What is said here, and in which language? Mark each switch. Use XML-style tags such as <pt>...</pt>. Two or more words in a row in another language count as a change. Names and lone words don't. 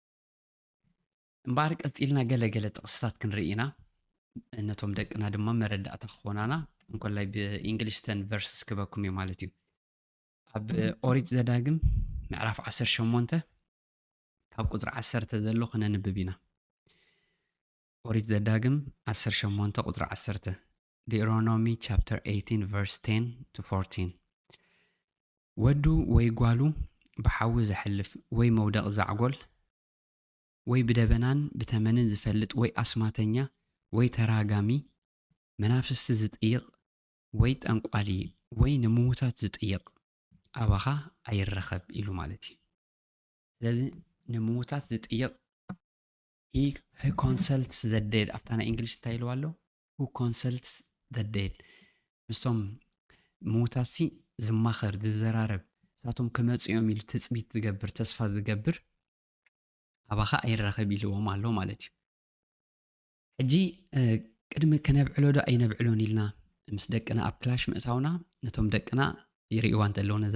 <ti>እምበኣር ቀፂልና ገለገለ ጥቕስታት ክንርኢ ኢና ነቶም ደቅና ድማ መረዳእታ ክኾናና እንኮላይ ብእንግሊሽ 10 ቨርስስ ክበኩም እዩ ማለት እዩ ኣብ ኦሪት ዘዳግም ምዕራፍ 18 ካብ ቁፅሪ 10 ዘሎ ክነንብብ ኢና ኦሪት ዘዳግም 18 ቁፅሪ 10</ti> <en>Deuteronomy chapter</en> <ti>18</ti> <en>verse 10 to 14</en> <ti>ወዱ ወይ ጓሉ ብሓዊ ዘሕልፍ ወይ መውደቕ ዛዕጎል ወይ ብደበናን ብተመንን ዝፈልጥ ወይ ኣስማተኛ ወይ ተራጋሚ መናፍስቲ ዝጥይቕ ወይ ጠንቋሊ ወይ ንምውታት ዝጥይቕ ኣባኻ ኣይረኸብ ኢሉ ማለት እዩ ስለዚ ንምውታት ዝጥይቕ</ti> <en>he consults the dead</en> <ti>ኣብታ ናይ እንግሊሽ እንታይ ኢልዋ ኣሎ</ti> <en>who consults the dead</en> <ti>ምስቶም ምውታሲ ዝማኸር ዝዘራረብ ንሳቶም ከመጽኦም ኢሉ ትጽቢት ዝገብር ተስፋ ዝገብር ኣባኻ ኣይረኸብ ኢልዎም ኣሎ ማለት እዩ ሕጂ ቅድሚ ከነብዕሎ ዶ ኣይነብዕሎን ኢልና ምስ ደቅና ኣብ ክላሽ ምእታውና ነቶም ደቅና ይርእዋ እንተለዉ ነዛ</ti>